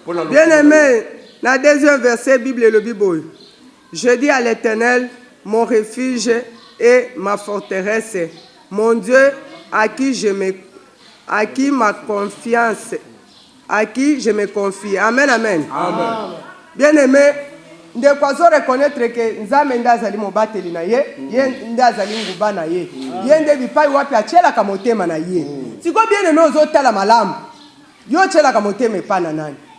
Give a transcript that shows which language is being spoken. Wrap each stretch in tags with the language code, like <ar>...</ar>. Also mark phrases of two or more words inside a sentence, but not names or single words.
<ln>Bien-aimé, na</ln> <fr>deuxième verset,</fr> <ln>Bible elobi boye.</ln> <fr>Je dis à l'Éternel, mon refuge et ma forteresse, mon Dieu, à qui je me, à qui ma confiance, à qui je me confie.</fr> <ln>Amen, amen. Amen. Bien-aimé, ndeko azo reconnaître que Nzambe nde azali mobateli na ye, ye nde azali nguba na ye. Ye nde bipai wapi atielaka motema na ye. Siko bien-aimé ozotala malamu, yo otielaka motema epai na nani?</ln>